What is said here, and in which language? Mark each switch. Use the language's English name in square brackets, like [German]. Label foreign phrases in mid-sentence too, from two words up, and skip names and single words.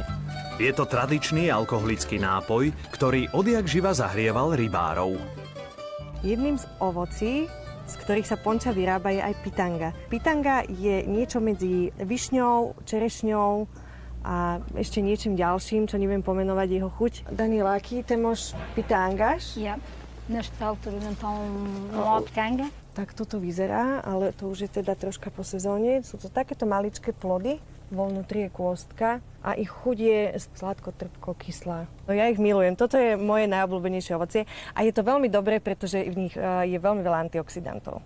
[Slovak] Je to tradičný alkoholický nápoj, ktorý odjak živa zahrieval rybárov. Jedným z ovocí, z ktorých sa ponča vyrába, je aj pitanga. Pitanga je niečo medzi višňou, čerešňou a ešte niečím ďalším, čo neviem pomenovať jeho chuť. Daniela, [Portuguese] aqui temos pitangas. Ja, nesta altura então não há pitanga. [Slovak] Tak toto vyzerá, ale to už je teda troška po sezóne. Sú to takéto maličké plody, vo vnútri je kôstka a ich chuť je sladko-trpko-kyslá. No ja ich milujem, toto je moje najobľúbenejšie ovocie a je to veľmi dobré, pretože v nich je veľmi veľa antioxidantov.